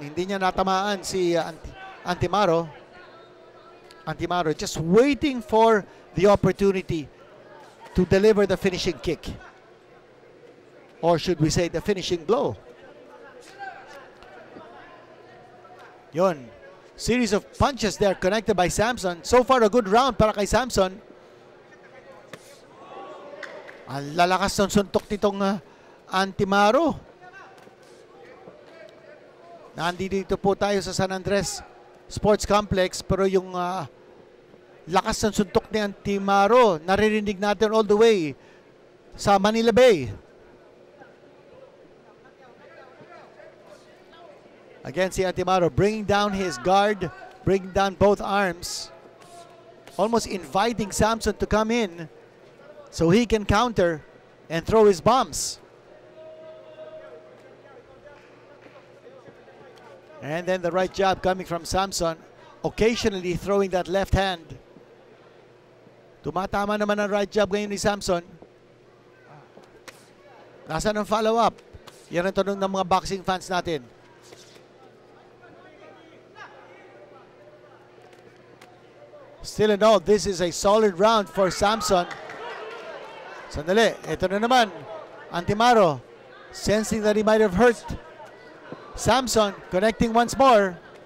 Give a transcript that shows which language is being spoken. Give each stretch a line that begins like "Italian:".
Filipino: Hindi niya natamaan si Antimaro.
English: Antimaro just waiting for the opportunity to deliver the finishing kick. Or should we say the finishing blow. Yun. Series of punches there connected by Samson. So far, a good round
Filipino: para kay
English: Samson.
Filipino: Ang lalakas ng suntok nitong Antimaro. Nandito po tayo sa San Andres Sports Complex, pero yung lakas ng suntok ni Antimaro naririnig natin
English: all the way
Filipino: sa Manila Bay.
English: Again, si Antimaro bringing down his guard, bringing down both arms, almost inviting Samson to come in so he can counter and throw his bombs. And then the right jab coming from Samson, occasionally throwing that left hand.
Filipino: Tumatama naman ang right jab ngayon ni Samson. Nasaan ang follow-up? Yan ang tanong ng mga boxing fans natin.
English: Still in all, this is a solid round for Samson.
Filipino: Sandali, ito na naman.
English: Antimaro, sensing that he might have hurt Samson, connecting once more.